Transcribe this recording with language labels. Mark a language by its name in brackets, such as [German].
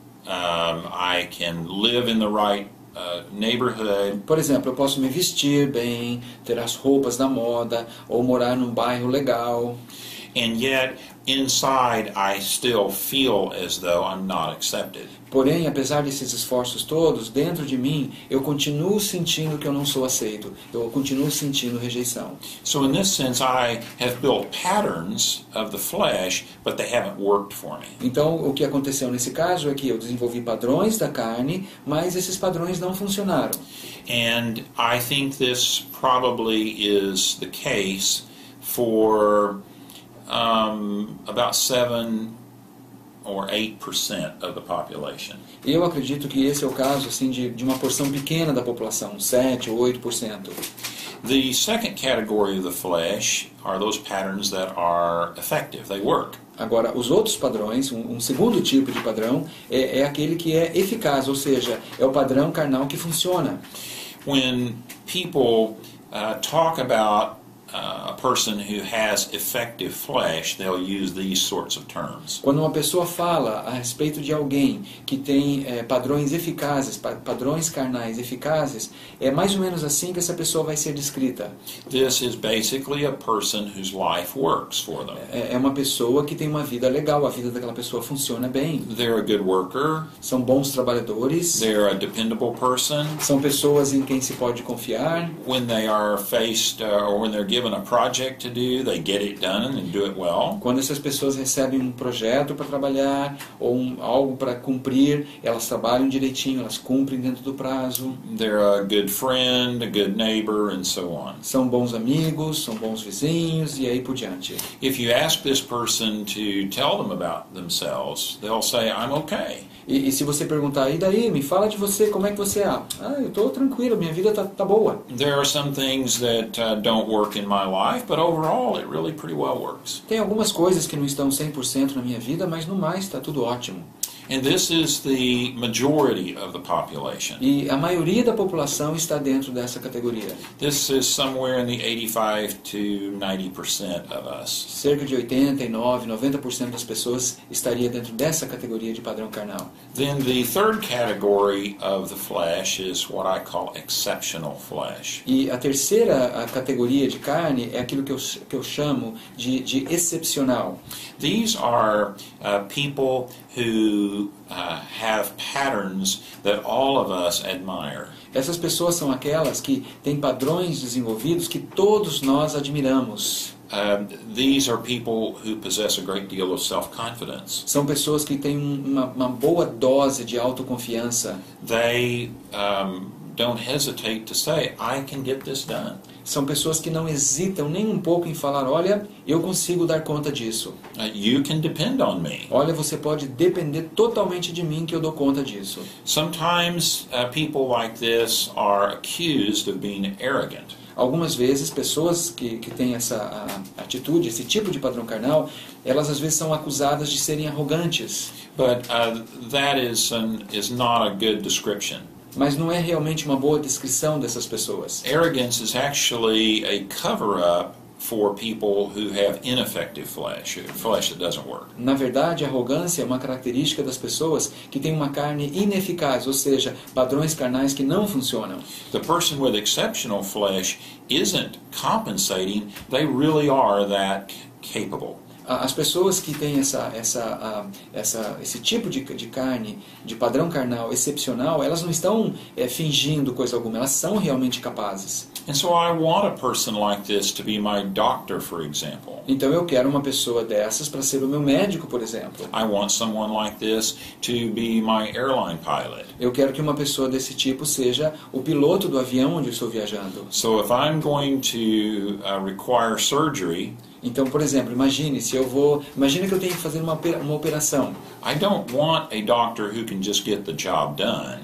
[English] I can live in the right neighborhood. [Portuguese] Por exemplo, eu posso me vestir bem, ter as roupas da moda, ou morar num bairro legal. [English] And yet, inside, I still feel as though I'm not accepted. [Portuguese] Porém, apesar desses esforços todos, dentro de mim, eu continuo sentindo que eu não sou aceito. Eu continuo sentindo rejeição. [English] So in this sense, I have built patterns of the flesh, but they haven't worked for me. [Portuguese] Então, o que aconteceu nesse caso é que eu desenvolvi padrões da carne, mas esses padrões não funcionaram. [English] And I think this probably is the case for about 7 or 8% of the population. [Portuguese] Eu acredito que esse é o caso assim, de uma porção pequena da população, 7 ou 8%. [English] The second category of the flesh are those patterns that are effective, they work. [Portuguese] Agora, os outros padrões, um segundo tipo de padrão, é aquele que é eficaz, ou seja, é o padrão carnal que funciona. [English] When people talk about a person who has effective flesh, they'll use these sorts of terms. [Portuguese] Quando uma pessoa fala a respeito de alguém que tem padrões eficazes, padrões carnais eficazes, é mais ou menos assim que essa pessoa vai ser descrita. [English] This is basically a person whose life works for them. [Portuguese] É uma pessoa que tem uma vida legal, a vida daquela pessoa funciona bem. [English] They're a good worker. [Portuguese] São bons trabalhadores. [English] They're a dependable person. [Portuguese] São pessoas em quem se pode confiar. [English] When they are faced or when they're given a project to do, they get it done and do it well. [Portuguese] Quando essas pessoas recebem um projeto para trabalhar ou algo para cumprir, elas trabalham direitinho, elas cumprem dentro do prazo. [English] They're a good friend, a good neighbor, and so on. [Portuguese] São bons amigos, são bons vizinhos e aí por diante. [English] If you ask this person to tell them about themselves, they'll say, I'm okay. [Portuguese] E se você perguntar, e daí, me fala de você, como é que você é? Eu estou tranquilo, minha vida tá boa. [English] There are some things that don't work in my life, but overall it really pretty well works. [Portuguese] Tem algumas coisas que não estão 100% na minha vida, mas no mais está tudo ótimo. [English] And this is the majority of the population. [Portuguese] E a maioria da população está dentro dessa categoria. [English] This is somewhere in the 85 to 90% of us. [Portuguese] Cerca de 89, 90% das pessoas estaria dentro dessa categoria de padrão carnal. [English] Then the third category of the flesh is what I call exceptional flesh. [Portuguese] E a terceira categoria de carne é aquilo que eu chamo de excepcional. [English] These are people who have patterns that all of us admire. [Portuguese] Essas pessoas são aquelas que têm padrões desenvolvidos que todos nós admiramos. [English] These are people who possess a great deal of self-confidence. [Portuguese] São pessoas que têm uma boa dose de autoconfiança. [English] They don't hesitate to say, I can get this done. [Portuguese] São pessoas que não hesitam nem um pouco em falar, olha, eu consigo dar conta disso. [English] You can depend on me. [Portuguese] Olha, você pode depender totalmente de mim que eu dou conta disso. [English] Sometimes people like this are accused of being arrogant. [Portuguese] Algumas vezes, pessoas que têm essa atitude, esse tipo de padrão carnal, elas às vezes são acusadas de serem arrogantes. [English] But that is not a good description. [Portuguese] Mas não é realmente uma boa descrição dessas pessoas. [English] Arrogance is actually a cover-up for people who have ineffective flesh that doesn't work. [Portuguese] Na verdade, a arrogância é uma característica das pessoas que têm uma carne ineficaz, ou seja, padrões carnais que não funcionam. [English] The person with exceptional flesh isn't compensating, they really are that capable. [Portuguese] As pessoas que têm esse tipo de carne, de padrão carnal excepcional, elas não estão fingindo coisa alguma, elas são realmente capazes. [English] And so I want a person like this to be my doctor, for example. [Portuguese] Então eu quero uma pessoa dessas para ser o meu médico, por exemplo. [English] I want someone like this to be my airline pilot. [Portuguese] Eu quero que uma pessoa desse tipo seja o piloto do avião onde eu estou viajando. [English] So if I'm going to require surgery, [Portuguese] então, por exemplo, imagine que eu tenho que fazer uma operação. [English] I don't want a doctor who can just get the job done.